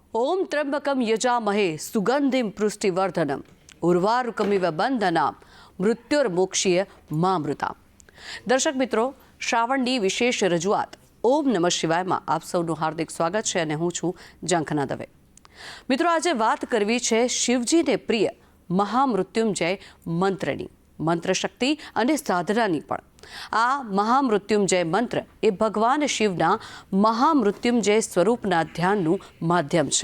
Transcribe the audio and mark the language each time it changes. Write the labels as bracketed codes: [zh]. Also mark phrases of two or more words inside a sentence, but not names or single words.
[sa] ओम त्र्यंबकम यजामहे सुगंधिम पुष्टिवर्धनम उर्वारुकमिव बंधनाम मृत्युर्मोक्षीय मामृता। [gu] દર્શક મિત્રો, श्रावणની વિશેષ રજૂઆત ઓમ નમઃ શિવાયમાં આપ સૌનું હાર્દિક સ્વાગત છે અને હું છું ઝંખના દવે। મિત્રો, આજે વાત કરવી છે શિવજીને પ્રિય મહામૃત્યુંજય મંત્રની, મંત્ર શક્તિ અને સાધનાની પણ। આ મહામૃત્યુંજય મંત્ર એ ભગવાન શિવના મહામૃત્યુંજય સ્વરૂપના ધ્યાનનું માધ્યમ છે।